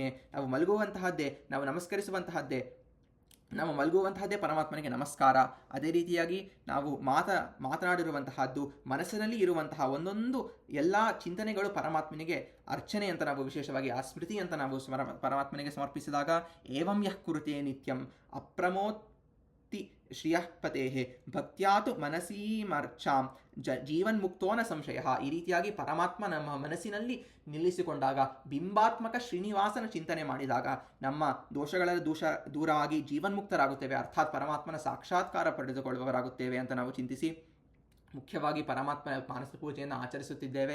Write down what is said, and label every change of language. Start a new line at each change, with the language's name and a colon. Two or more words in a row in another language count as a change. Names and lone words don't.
Kannada: ನಾವು ಮಲಗುವಂತಹದ್ದೇ, ನಾವು ನಮಸ್ಕರಿಸುವಂತಹದ್ದೇ, ನಾವು ಮಲಗುವಂತಹದ್ದೇ ಪರಮಾತ್ಮನಿಗೆ ನಮಸ್ಕಾರ. ಅದೇ ರೀತಿಯಾಗಿ ನಾವು ಮಾತನಾಡಿರುವಂತಹದ್ದು, ಮನಸ್ಸಿನಲ್ಲಿ ಇರುವಂತಹ ಒಂದೊಂದು ಎಲ್ಲ ಚಿಂತನೆಗಳು ಪರಮಾತ್ಮನಿಗೆ ಅರ್ಚನೆ ಅಂತ ನಾವು ವಿಶೇಷವಾಗಿ ಆ ಸ್ಮೃತಿ ಅಂತ ನಾವು ಪರಮಾತ್ಮನಿಗೆ ಸಮರ್ಪಿಸಿದಾಗ,
Sanskrit: ಏವಂ ಯಃ ಕುರುತೆ ನಿತ್ಯಂ ಅಪ್ರಮೋತಿ ಶ್ರಿಯಃಪತೆ ಭಕ್ತ್ಯಾತು ಮನಸೀಮರ್ಚಾಂ ಜೀವನ್ಮುಕ್ತೋ ನ ಸಂಶಯ.
Kannada: ಈ ರೀತಿಯಾಗಿ ಪರಮಾತ್ಮ ನಮ್ಮ ಮನಸ್ಸಿನಲ್ಲಿ ನಿಲ್ಲಿಸಿಕೊಂಡಾಗ, ಬಿಂಬಾತ್ಮಕ ಶ್ರೀನಿವಾಸನ ಚಿಂತನೆ ಮಾಡಿದಾಗ ನಮ್ಮ ದೋಷಗಳೆಲ್ಲ ದೂರ ಆಗಿ ಜೀವನ್ಮುಕ್ತರಾಗುತ್ತೇವೆ, ಅರ್ಥಾತ್ ಪರಮಾತ್ಮನ ಸಾಕ್ಷಾತ್ಕಾರ ಪಡೆದುಕೊಳ್ಳುವವರಾಗುತ್ತೇವೆ ಅಂತ ನಾವು ಚಿಂತಿಸಿ, ಮುಖ್ಯವಾಗಿ ಪರಮಾತ್ಮ ಮಾನಸ ಪೂಜೆಯನ್ನು ಆಚರಿಸುತ್ತಿದ್ದೇವೆ.